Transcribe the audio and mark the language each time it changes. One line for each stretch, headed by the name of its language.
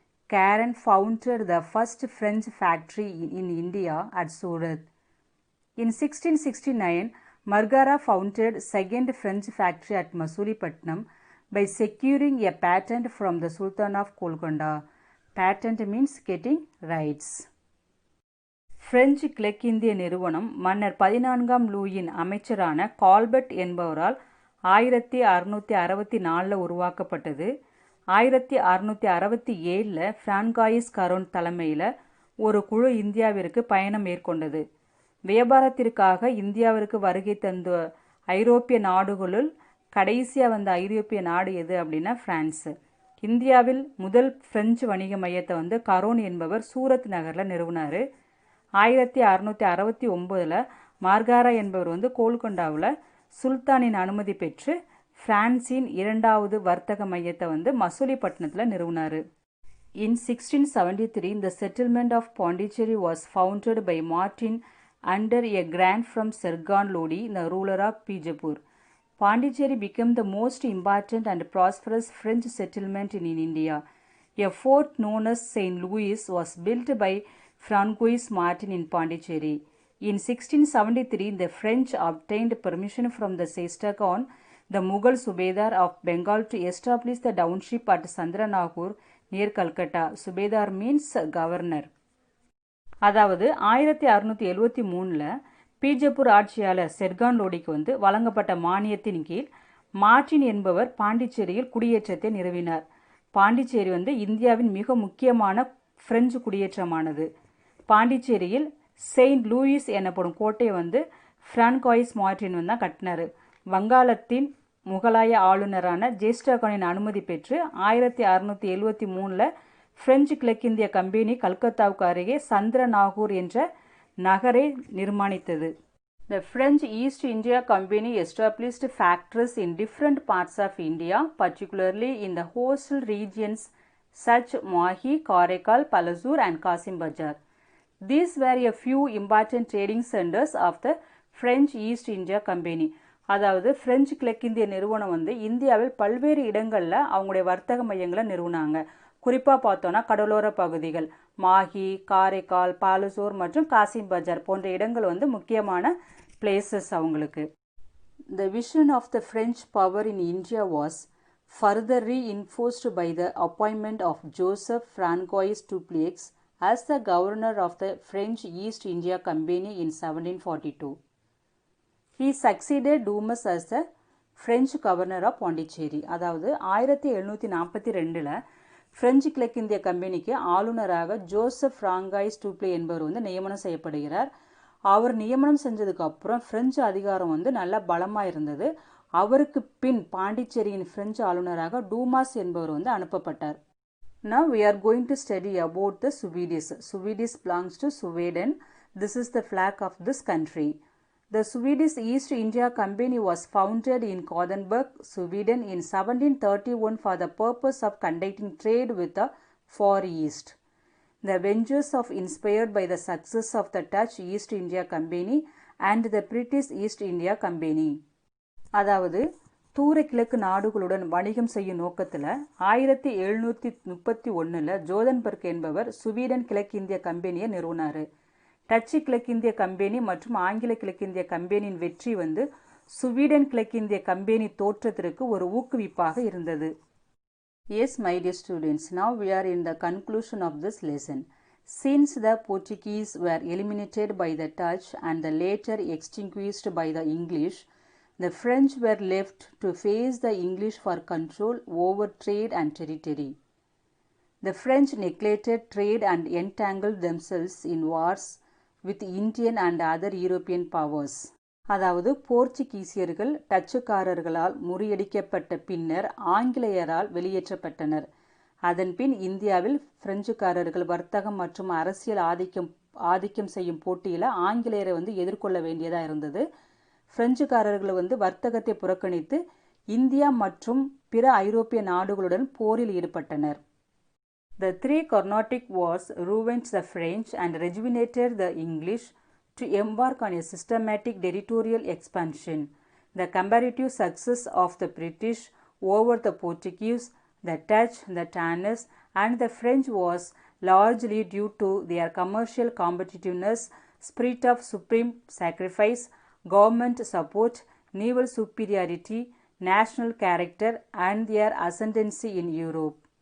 English: Caron founded the first French factory in India at Surat. In 1669, Margara founded second French factory at Masulipatnam by securing a patent from the Sultan of Golconda. Patent means getting rights.
Tamil: French கிழக்கிந்திய நிறுவனம் மன்னர் 14ஆம் லூயின் அமைச்சரான Colbert என்பவரால் 1664 உருவாக்கப்பட்டது. 1667 பிரான்காயிஸ் கரோன் தலைமையில் ஒரு குழு இந்தியாவிற்கு பயணம் மேற்கொண்டது. வியாபாரத்திற்காக இந்தியாவிற்கு வருகை தந்த ஐரோப்பிய நாடுகளுள் கடைசியாக வந்த ஐரோப்பிய நாடு எது அப்படின்னா பிரான்ஸு. இந்தியாவில் முதல் பிரெஞ்சு வணிக மையத்தை வந்து கரோன் என்பவர் சூரத் நகரில் நிறுவினார். 1669 மார்காரா என்பவர் வந்து கோல்கொண்டாவில் சுல்தானின் அனுமதி பெற்று பிரான்சின் இரண்டாவது வர்த்தக மையத்தை வந்து மசூலிப்பட்டினத்தில் நிறுவினார்.
English: In 1673, the settlement of Pondicherry was founded by Martin under a grant from Sergan Lodi, the ruler of Bijapur. Pondicherry became the most important and prosperous French settlement in India. A fort known as St. Louis was built by Francois Martin in Pondicherry. In 1673, the French obtained permission from the Seistakhan, the Mughal Subedar of Bengal, to establish the township at Sandranagpur near Calcutta. Subedar means governor.
Tamil: அதாவது 1673 பீஜப்பூர் ஆட்சியாளர் செர்கான் லோடிக்கு வந்து வழங்கப்பட்ட மானியத்தின் கீழ் Martin என்பவர் பாண்டிச்சேரியில் குடியேற்றத்தை நிறுவினார். பாண்டிச்சேரி வந்து இந்தியாவின் மிக முக்கியமான பிரெஞ்சு குடியேற்றமானது. பாண்டிச்சேரியில் செயின்ட் லூயிஸ் எனப்படும் கோட்டையை வந்து பிரான்காயிஸ் மார்டின் வந்து தான் கட்டினார். வங்காளத்தின் முகலாய ஆளுநரான ஜேஸ்டகானின் அனுமதி பெற்று 1673 பிரெஞ்சு கிழக்கிந்திய கம்பெனி கல்கத்தாவுக்கு அருகே சந்திரநாகூர் என்ற நகரை நிர்மாணித்தது.
English: The French East India Company established factories in different parts of India, particularly in the coastal regions such Mahi, Karaikal, Palazur and Kasim Bazar. These were a few important trading centers of the French East India Company.
Tamil: அதாவது French கிழக்கிந்திய நிறுவனம் வந்து இந்தியாவில் பல்வேறு இடங்களில் அவங்களுடைய வர்த்தக மையங்களை நிறுவனாங்க. குறிப்பாக பார்த்தோன்னா கடலோர பகுதிகள் மாஹி, காரைக்கால், பாலசோர் மற்றும் காசிம் பஜார் போன்ற இடங்கள் வந்து முக்கியமான பிளேசஸ் அவங்களுக்கு.
English: The vision of the French power in India was further reinforced by the appointment of Joseph Francois Dupleix as the governor of the French East India Company in 1742. He succeeded Dumas as the French governor of Pondicherry.
Tamil: அதாவது 1742 French கிழக்கிந்திய கம்பெனிக்கு ஆளுநராக Joseph François டூப்ளே என்பவர் வந்து நியமனம் செய்யப்படுகிறார். அவர் நியமனம் செஞ்சதுக்கு அப்புறம் பிரெஞ்சு அதிகாரம் வந்து நல்லா பலமாக இருந்தது. அவருக்கு பின் பாண்டிச்சேரியின் பிரெஞ்சு ஆளுநராக டூமாஸ் என்பவர் வந்து அனுப்பப்பட்டார்.
English: Now we are going to study about the Swedish. Swedish belongs to Sweden. This is the flag of this country. The Swedish East India Company was founded in Gothenburg, Sweden in 1731 for the purpose of conducting trade with the Far East. The ventures of inspired by the success of the Dutch East India Company and the British East India Company.
Tamil: அதாவது தூர கிழக்கு நாடுகளுடன் வணிகம் செய்யும் நோக்கத்தில் 1731 ஜோதன்பர்க் என்பவர் Sweden கிழக்கிந்திய கம்பெனியை நிறுவனார். டச்சு கிழக்கிந்திய கம்பெனி மற்றும் ஆங்கில கிழக்கிந்திய கம்பெனியின் வெற்றி வந்து ஸ்வீடன் கிழக்கிந்திய கம்பெனி தோற்றத்திற்கு ஒரு ஊக்குவிப்பாக இருந்தது.
English: Yes, my dear students, now we are in the conclusion of this lesson. Since the Portuguese were eliminated by the Dutch and the later extinguished by the English, the French were left to face the English for control over trade and territory. The French neglected trade and entangled themselves in wars with Indian and other European powers.
Tamil: அதாவது போர்ச்சுகீசியர்கள் டச்சுக்காரர்களால் முறியடிக்கப்பட்ட பின்னர் ஆங்கிலேயரால் வெளியேற்றப்பட்டனர். அதன்பின் இந்தியாவில் பிரெஞ்சுக்காரர்கள் வர்த்தகம் மற்றும் அரசியல் ஆதிக்கம் செய்யும் போட்டியில் ஆங்கிலேயரை வந்து எதிர்கொள்ள வேண்டியதாக இருந்தது. பிரெஞ்சுக்காரர்கள் வந்து வர்த்தகத்தை புறக்கணித்து இந்தியா மற்றும் பிற ஐரோப்பிய நாடுகளுடன் போரில் ஈடுபட்டனர்.
English: The three Carnatic wars ruined the French and rejuvenated the English to embark on a systematic territorial expansion. The comparative success of the British over the Portuguese, the Dutch, the Danish, and the French was largely due to their commercial competitiveness, spirit of supreme sacrifice, government support, naval superiority, national character, and their ascendancy in Europe.